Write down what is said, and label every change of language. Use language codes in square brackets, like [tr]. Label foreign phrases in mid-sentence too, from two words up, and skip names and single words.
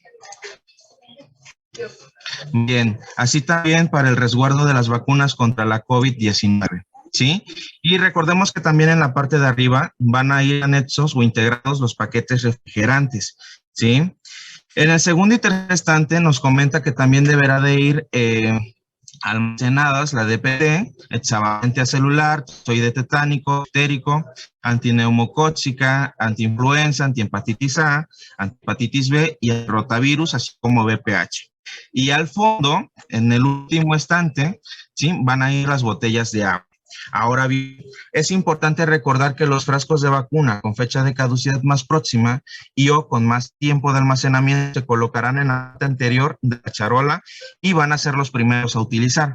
[es] Bien, así también para el resguardo de las vacunas contra la COVID-19. ¿Sí? Y recordemos que también en la parte de arriba van a ir anexos o integrados los paquetes refrigerantes, ¿sí? En el segundo y tercer estante nos comenta que también deberá de ir almacenadas la DPT, hexavalente acelular, tozoide tetánico, bactérico, antineumocóxica, antiinfluenza, antiempatitis A, antihepatitis B y el rotavirus, así como VPH. Y al fondo, en el último estante, ¿sí? Van a ir las botellas de agua. Ahora bien, es importante recordar que los frascos de vacuna con fecha de caducidad más próxima y o con más tiempo de almacenamiento se colocarán en la parte anterior de la charola y van a ser los primeros a utilizar.